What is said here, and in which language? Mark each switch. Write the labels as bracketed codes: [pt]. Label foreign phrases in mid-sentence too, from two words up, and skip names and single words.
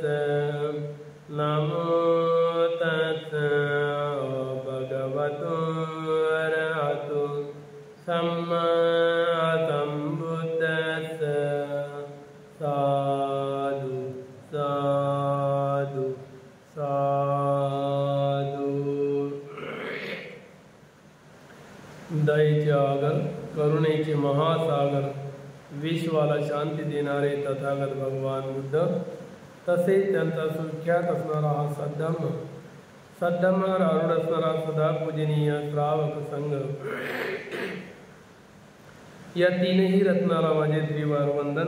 [pi] नमो तस्स भगवतो वरहतो सम्मा सम्बुद्दस्स। साधु साधु साधु। [mr] दयेचे आगर, करुणेचे महासागर, विश्वाला शांती देणारे तथागत भगवान बुद्ध, तसेच त्यांचा सुख्यात असणारा हा सद्धम्मावर आरूढ असणारा सदा पूजनीय श्रावक संघ, या तीनही रत्नाला माझे त्रिवार वंदन।